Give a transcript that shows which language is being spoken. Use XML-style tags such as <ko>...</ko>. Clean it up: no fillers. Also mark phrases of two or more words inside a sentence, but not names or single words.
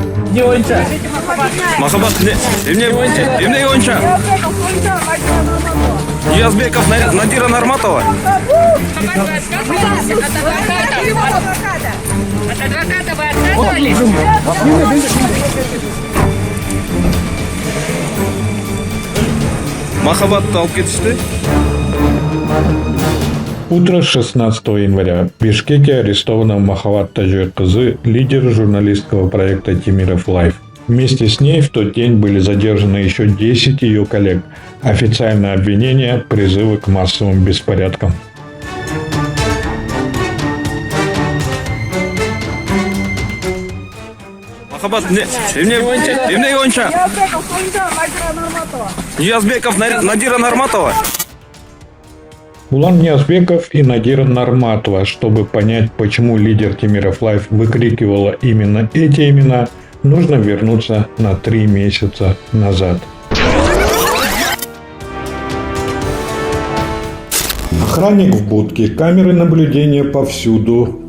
<ky>Не боюнча. Махаббат эмнеге боюнча? Ниязбеков Надира Нарматова?</ky> <ru>От адвоката вы отказывались?</ru> <ky>Махаббатты алып кетишти.</ky> <ru>Утро 16 января. В Бишкеке арестована Махаббат Тажиокызы, лидер журналистского проекта Темиров Лайв. Вместе с ней в тот день были задержаны еще 10 ее коллег. Официальное обвинение – призывы к массовым беспорядкам.</ru> <ky>Махаббат эмнеге боюнча? Ниязбеков Надира Нарматова?</ky> <ru>Улан Ниязбеков и Надира Нарматова. Чтобы понять, почему лидер Темиров Лайв выкрикивала именно эти имена, нужно вернуться на 3 месяца назад. Охранник в будке, камеры наблюдения повсюду.</ru>